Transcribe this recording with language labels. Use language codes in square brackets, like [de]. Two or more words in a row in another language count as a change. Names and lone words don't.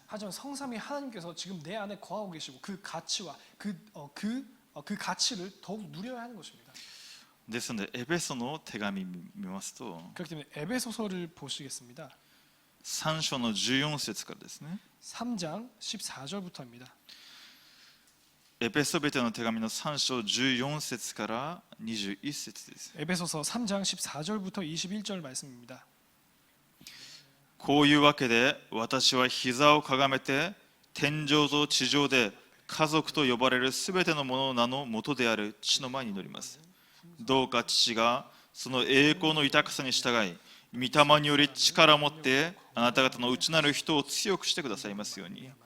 [ko] 하지만 성삼위 하나님께서 지금 내 안에 거하고 계시고 그 가치와 그 가치를 더욱 누려야 하는 것입니다. [ja] ですのでエペソの手紙見ますと、 [ko] 그렇기 때문에 에베소서를 보시겠습니다. [ja] 3 章の14節からですね。 [ko] 3장 14절부터입니다. [ja] エペソビテの手紙の3章14節から21節です。 [ko] 에베소서 3장 14절부터 21절 말씀입니다. [ja] こういうわけで私は膝をかがめて天上と地上で家族と呼ばれるすべてのものの名の元である父の前に祈ります。どうか父がその栄光の豊かさに従い、御霊により力を持ってあなた方の内なる人を強くしてくださいますように。